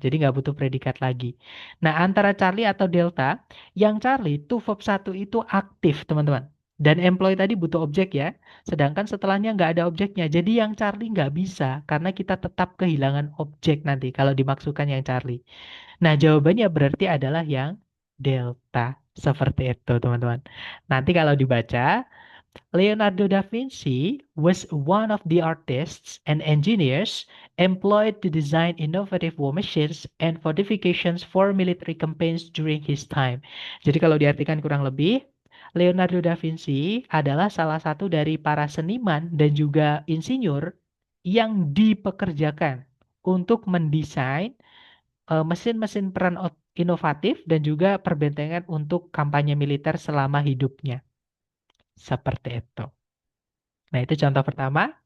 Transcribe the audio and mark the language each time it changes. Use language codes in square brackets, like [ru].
[id] Jadi nggak butuh predikat lagi. Nah, antara Charlie atau delta, yang Charlie to verb 1 itu aktif, teman-teman. Dan employee tadi butuh objek ya. Sedangkan setelahnya nggak ada objeknya. Jadi yang Charlie nggak bisa. Karena kita tetap kehilangan objek nanti kalau dimaksudkan yang Charlie. Nah, jawabannya berarti adalah yang delta. Seperti itu, teman-teman. Nanti kalau dibaca, [en] Leonardo da Vinci was one of the artists and engineers employed to design innovative war machines and fortifications for military campaigns during his time. [id] Jadi kalau diartikan kurang lebih, Leonardo da Vinci adalah salah satu dari para seniman dan juga insinyur yang dipekerjakan untuk mendesain mesin-mesin peran inovatif dan juga perbentengan untuk kampanye militer selama hidupnya. Seperti itu. Nah, itu contoh pertama.